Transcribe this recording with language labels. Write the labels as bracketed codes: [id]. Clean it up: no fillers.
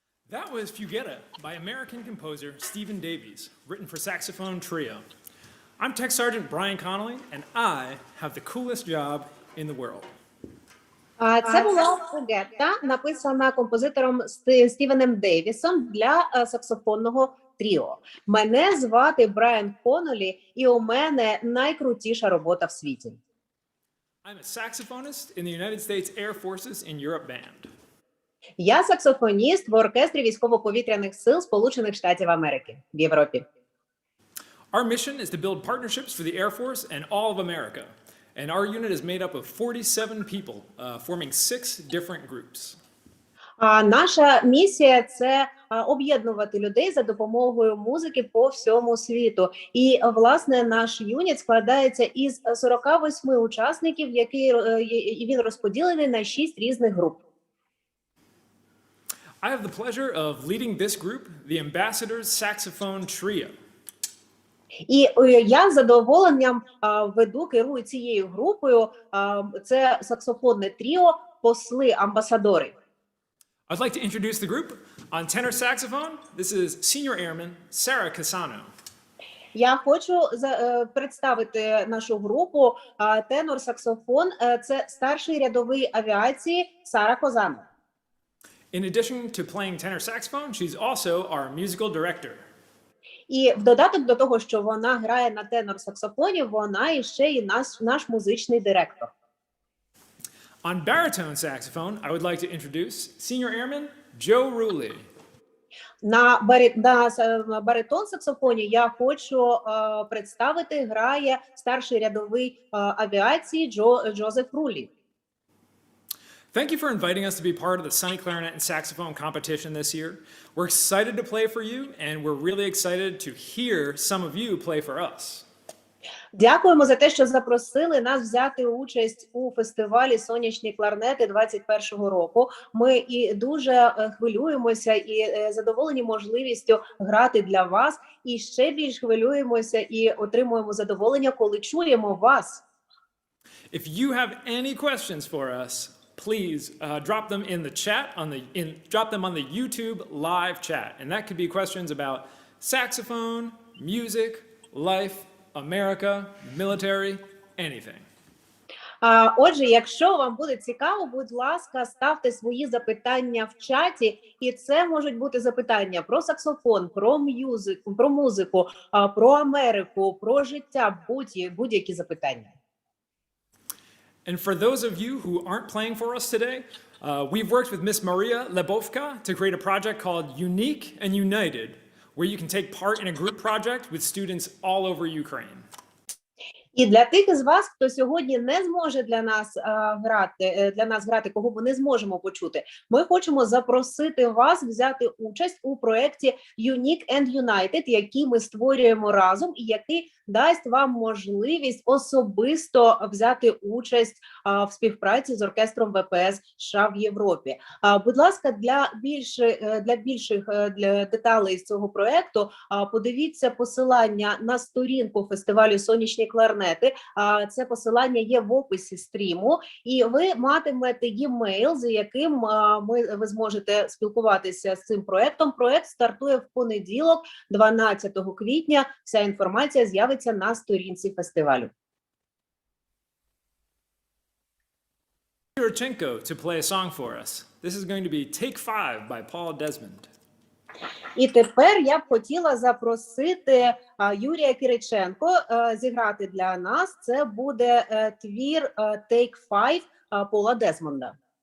[en] That was Fuguetta by American composer Stephen Davies, written for saxophone trio. I'm Tech Sergeant Brian Connolly, and I have the coolest job in the world. [uk] Це була Фугетта, написана композитором Стівеном Дейвісом для саксофонного тріо. Мене звати Брайан Коннолі, і у мене найкрутіша робота в світі. [en] I'm a saxophonist in the United States Air Forces in Europe Band. [uk] Я саксофоніст в оркестрі військово-повітряних сил Сполучених Штатів Америки в Європі. [en] Our mission is to build partnerships for the Air Force and all of America. And our unit is made up of 47 people, forming 6 different groups. [uk] Наша місія – це об'єднувати людей за допомогою музики по всьому світу. І, власне, наш юніт складається із 48 учасників, і він розподілений на 6 різних груп. [en] I have the pleasure of leading this group, the Ambassadors Saxophone Trio. [uk] І я з задоволенням керую цією групою. Це саксофонне тріо «Посли, амбасадори». [en] I'd like to introduce the group. On tenor saxophone, this is Senior Airman Sarah Casano. [uk] Я хочу представити нашу групу. Тенор-саксофон – це старший рядовий авіації Сара Козано. [en] In addition to playing tenor saxophone, she's also our musical director. [uk] І в додаток до того, що вона грає на тенор-саксофоні, вона іще і наш музичний директор. [en] On baritone saxophone, I would like to introduce Senior Airman Joe Rulli. [uk] На баритон-саксофоні я хочу представити, грає старший рядовий авіації Джозеф Рулі. [en] Thank you for inviting us to be part of the Sunny Clarinet and Saxophone competition this year. We're excited to play for you, and we're really excited to hear some of you play for us. [uk] Дякуємо за те, що запросили нас взяти участь у фестивалі «Сонячні кларнети» 2021 року. Ми і дуже хвилюємося і задоволені можливістю грати для вас. І ще більш хвилюємося і отримуємо задоволення, коли чуємо вас. [en] If you have any questions for us, please drop them in the chat drop them on the YouTube live chat, and that could be questions about saxophone, music, life, America, military, anything. [uk] Отже, якщо вам буде цікаво, будь ласка, ставте свої запитання в чаті, і це можуть бути запитання про саксофон, про музику, про Америку, про життя, будь-які запитання. [en] And for those of you who aren't playing for us today, we've worked with Miss Maria Lebovka to create a project called Unique and United, where you can take part in a group project with students all over Ukraine. [uk] І для тих із вас, хто сьогодні не зможе для нас грати, кого ми не зможемо почути, ми хочемо запросити вас взяти участь у проєкті Unique and United, який ми створюємо разом і який дасть вам можливість особисто взяти участь в співпраці з оркестром ВПС США в Європі. Будь ласка, для більших деталей з цього проєкту подивіться посилання на сторінку фестивалю «Сонячні кларнети». Це посилання є в описі стріму, і ви матимете e-mail, з яким ви зможете спілкуватися з цим проєктом. Проєкт стартує в понеділок, 12 квітня. Вся інформація з'явиться на сторінці фестивалю. [en] Yurchenko to play a song for us. This is going to be Take 5 by Paul Desmond. [uk] І тепер я б хотіла запросити Юрія Кириченко зіграти для нас. Це буде твір Take 5 Пола Дезмонда.